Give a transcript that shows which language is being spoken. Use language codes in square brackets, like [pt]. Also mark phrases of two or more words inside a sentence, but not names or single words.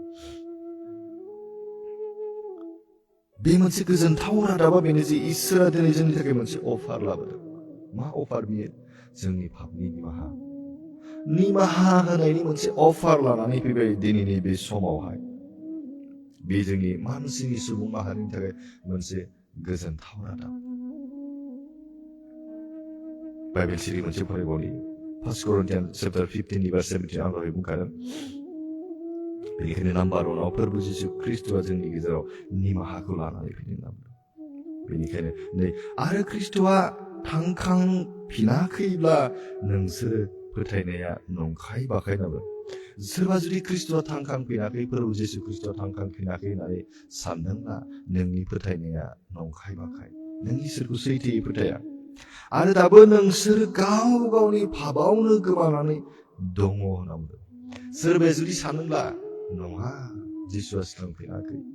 [brx] बे मोनसे गोजोनथाव रादाबा बेनो जे इसोरा दिनै जोंनि थाखाय मोनसे अफार लाबोदों मा अफार बियो जोंनि पापनि निमाहा होनायनि मोनसे अफार लानानै फैबाय दिनैनि बे समावहाय बे जोंनि मानसिनि सुबुं माहारिनि थाखाय मोनसे गोजोनथाव रादाब बाइबेल सिरि मोनसे फरायबावनि 1 Corinthians chapter 15 verse 17 आं दहाय बुंखादों बेनिखायनो नाम्बार 1 आव फोरबो जिसु ख्रिस्टआ जोंनि गेजेराव निमाहाखौ लानानै फैदों होनना बुंदों बेनिखायनो नै आरो ख्रिस्टआ थांखांफिनाखैब्ला नोंसोर फोथायनाया नंखाय बाखाय होनना बुंदों सोरबा जुदि ख्रिस्टआ थांखांफिनाखै फोरबो जिसु ख्रिस्टआ थांखांफिनाखै होननानै सानदोंब्ला नोंनि फोथायनाया नंखाय बाखाय नों इसोरखौ सैथोयै फोथाया आरो दाबो नोंसोर गाव गावनि पापावनो गोमानानै दङ होनना बुंदों सोरबाया जुदि सानोब्ला नङा जिसुआ सिखांफिनाखै